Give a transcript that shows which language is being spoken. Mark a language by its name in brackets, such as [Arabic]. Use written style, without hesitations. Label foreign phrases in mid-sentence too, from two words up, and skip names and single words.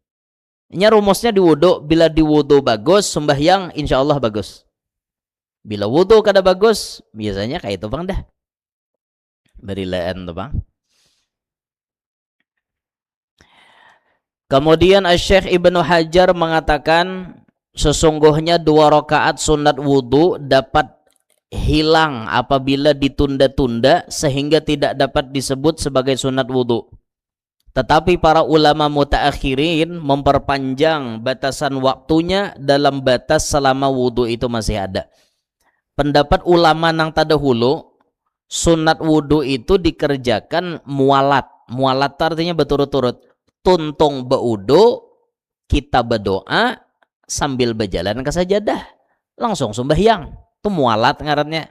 [Indonesian] Ini rumusnya di wudu, bila di wudu bagus, sembahyang [Arabic] insya Allah [Indonesian] bagus. [Banjar] Bila wudu kada bagus, biasanya kayak itu bang dah. Berilaan tuh bang. [Indonesian] Kemudian Syekh Ibnu Hajar mengatakan sesungguhnya 2 rakaat sunat wudu dapat hilang apabila ditunda-tunda sehingga tidak dapat disebut sebagai sunat wudu. Tetapi para ulama mutaakhirin memperpanjang batasan waktunya dalam batas selama wudu itu masih ada. Pendapat ulama nang tadahulu, sunat wudu itu dikerjakan mualat. Mualat artinya berturut-turut. [Banjar] Tuntung beudu, [Indonesian] kita berdoa sambil berjalan ke sajadah, langsung sembahyang. [Banjar] Itu mualat ngarannya.